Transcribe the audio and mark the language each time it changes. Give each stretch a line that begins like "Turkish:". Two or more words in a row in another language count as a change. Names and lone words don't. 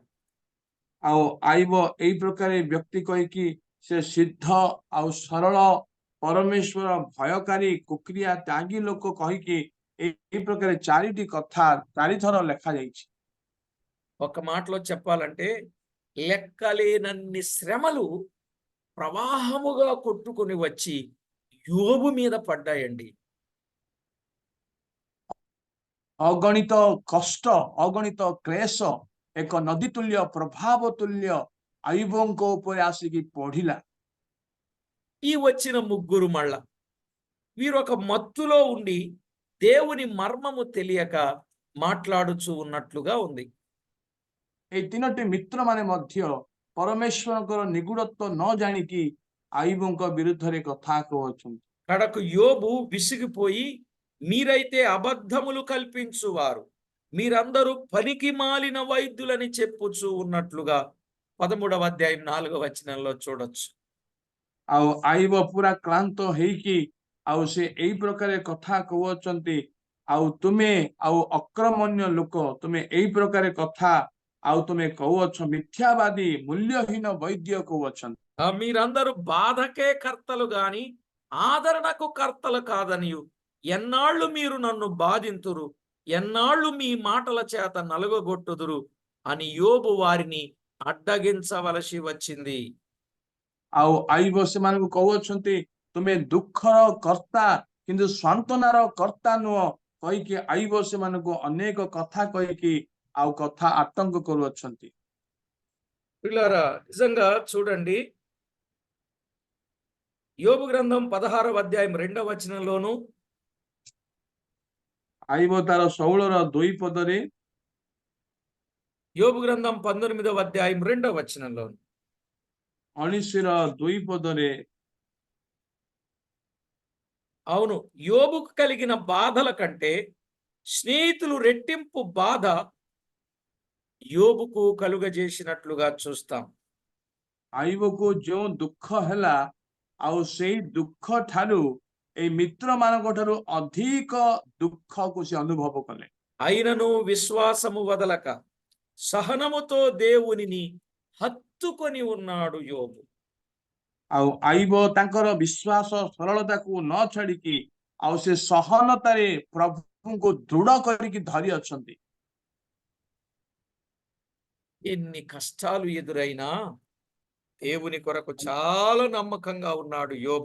Odia: ଆଉ ଆଇବ ଏଇ ପ୍ରକାର ବ୍ୟକ୍ତି କହିକି ସେ ସିଦ୍ଧ ଆଉ ସରଳ, ପରମେଶ୍ୱର ଭୟକାରୀ, କୁକ୍ରିୟା ତ୍ୟାଗୀ ଲୋକ କହିକି ଏଇ ପ୍ରକାର 4ଟି କଥା 4 ଥର ଲେଖା ଯାଇଛି।
Telugu: ఒక మాటలో చెప్పాలంటే లెక్కలేనన్ని శ్రమలు ప్రవాహముగా కొట్టుకొని వచ్చి యోబు మీద పడ్డాయండి.
Odia: ଅଗଣିତ କଷ୍ଟ, ଅଗଣିତ କ୍ଲେଶ ଏକ ନଦୀ ତୁଲ୍ୟ, ପ୍ରଭାବ ତୁଲ୍ୟ ଆଇବଙ୍କ ଉପରେ ଆସିକି ପଢିଲା।
Telugu: ఈ వచ్చిన ముగ్గురు మళ్ళా వీరొక మత్తులో ఉండి దేవుని మర్మము తెలియక మాట్లాడుచూ ఉన్నట్లుగా ఉంది.
Odia: ଏଇ 3ଟି ମିତ୍ର ମାନେ ମଧ୍ୟ ପରମେଶ୍ୱରଙ୍କର ନିଗୁଡତ୍ୱ ନ ଜାଣିକି ଆଇବଙ୍କ ବିରୁଦ୍ଧରେ କଥା କହୁଅଛନ୍ତି।
Telugu: కడకు యోబు విసిగిపోయి, మీరైతే అబద్ధములు కల్పించువారు, మీరందరూ పనికి మాలిన వైద్యులని చెప్పుచూ ఉన్నట్లుగా 13వ అధ్యాయం 4వ వచనంలో చూడొచ్చు.
Odia: ଆଉ ଆଇବ ପୁରା କ୍ଳାନ୍ତ ହେଇକି ଆଉ ସେ ଏଇ ପ୍ରକାର କଥା କହୁଅଛନ୍ତି ଆଉ ତୁମେ ଆଉ ଅକ୍ରମଣ୍ୟ ଲୋକ ତୁମେ ଏଇ ପ୍ରକାର କଥା ଆଉ ତୁମେ କହୁଅଛ ମିଥ୍ୟାବାଦୀ ମୂଲ୍ୟହୀନ ବୈଦ୍ୟ କହୁଅଛନ୍ତି।
Telugu: మీరందరూ బాధకే కర్తలు గాని ఆదరణకు కర్తలు కాదనియు ఎన్నాళ్ళు మీరు నన్ను బాధింతురు, ఎన్నాళ్ళు మీ మాటల చేత నలుగగొట్టుదురు అని యోబు వారిని అడ్డగించవలసి వచ్చింది.
Odia: ଆଉ ଆଇବ ସେମାନଙ୍କୁ କହୁଅଛନ୍ତି ତୁମେ ଦୁଃଖର କର୍ତ୍ତା କିନ୍ତୁ ସାନ୍ତ୍ୱନାର କର୍ତ୍ତା ନୁହଁ କହିକି ଆଇବ ସେମାନଙ୍କୁ ଅନେକ କଥା କହିକି ଆଉ କଥା ଆତଙ୍କ କରୁଅଛନ୍ତି।
Telugu: పిల్లరా నిజంగా చూడండి, యోబు గ్రంథం 16వ అధ్యాయం 2వ వచనంలోను,
Odia: ଆଇବ ତାର 16ର 2 ପଦରେ,
Telugu: యోబు గ్రంథం 19వ అధ్యాయం 2వ వచనంలోను
Odia: 19ର 2 పదରେ
Telugu: అవును, యోబుకు కలిగిన బాధల కంటే స్నేహితులు రెట్టింపు బాధ యోబుకు కలుగజేసినట్లుగా చూస్తాం.
Odia: ଆଇବକୁ ଯେଉଁ ଦୁଃଖ ହେଲା ଆଉ ସେଇ ଦୁଃଖ ଠାରୁ ଏଇ ମିତ୍ର ମାନଙ୍କ ଠାରୁ ଅଧିକ ଦୁଃଖକୁ ସେ ଅନୁଭବ କଲେ।
Telugu: అయినను విశ్వాసము వదలక సహనముతో దేవునిని హత్తుకొని ఉన్నాడు యోబు.
Odia: ଆଉ ଆଇବ ତାଙ୍କର ବିଶ୍ୱାସ ସରଳତାକୁ ନ ଛାଡିକି ଆଉ ସେ ସହନତାରେ ପ୍ରଭୁଙ୍କୁ ଦୃଢ କରିକି ଧରି ଅଛନ୍ତି।
Telugu: ఎన్ని కష్టాలు ఎదురైనా దేవుని కొరకు చాలా నమ్మకంగా ఉన్నాడు యోబు.